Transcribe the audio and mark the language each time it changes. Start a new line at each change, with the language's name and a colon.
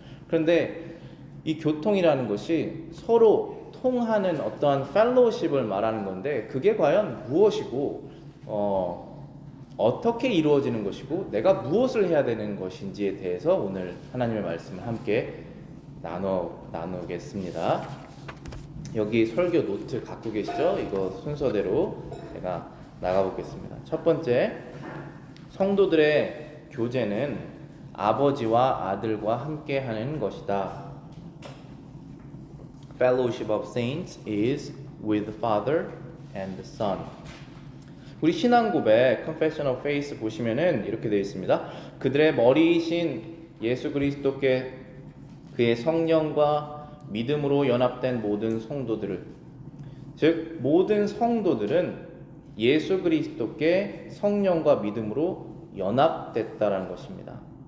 Korean: 그런데 이 교통이라는 것이 서로 통하는 어떠한 펠로우십을 말하는 건데 그게 과연 무엇이고 어떻게 이루어지는 것이고 내가 무엇을 해야 되는 것인지에 대해서 오늘 하나님의 말씀을 함께 나누겠습니다. 여기 설교 노트 갖고 계시죠? 이거 순서대로 제가 나가보겠습니다. 첫 번째, 성도들의 교제는 아버지와 아들과 함께 하는 것이다.
English: Fellowship of saints is with the Father and the Son.
Korean: 우리 신앙 고백
English: Confession of Faith
Korean: 보시면은 이렇게 되어 있습니다. 그들의 머리이신 예수 그리스도께 그의 성령과 믿음으로 연합된 모든 성도들을, 즉 모든 성도들은 예수 그리스도께 성령과 믿음으로 연합됐다라는 것입니다.